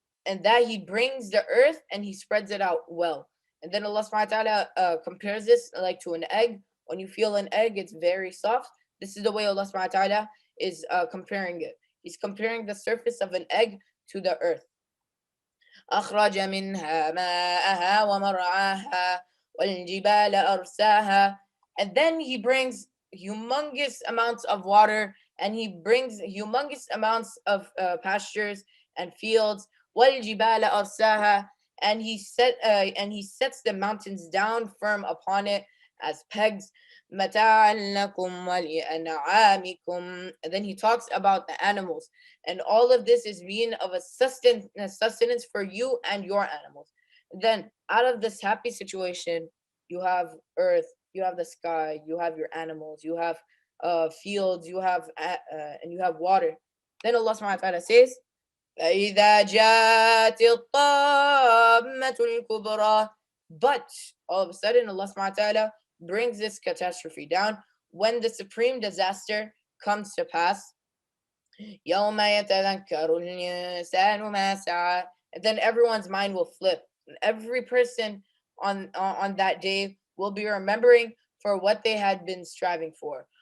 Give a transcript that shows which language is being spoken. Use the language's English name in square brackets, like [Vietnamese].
[English] And that he brings the earth and he spreads it out well. And then Allah subhanahu wa ta'ala compares this like to an egg. When you feel an egg, it's very soft. This is the way Allah subhanahu wa ta'ala is comparing it. He's comparing the surface of an egg to the earth. [Arabic] أخرج منها ماءها ومرعاها والجبال أرساها. [English] And then he brings humongous amounts of water, and he brings humongous amounts of pastures and fields. [Arabic] والجبال أرساها. [English] And he sets the mountains down firm upon it as pegs. [Arabic] متاعا لكم ولأنعامكم. [English] And then he talks about the animals, and all of this is being of a sustenance for you and your animals. Then out of this happy situation, you have earth, you have the sky, you have your animals, you have fields, you have and you have water. Then Allah subhanahu wa ta'ala says, [Arabic] فإذا جاءت الطامة الكبرى. [English] But all of a sudden Allah subhanahu wa ta'ala brings this catastrophe down when the supreme disaster comes to pass. [Arabic] يوم يتذكر الإنسان ما سعى. [English] And then everyone's mind will flip. And every person on that day will be remembering for what they had been striving for.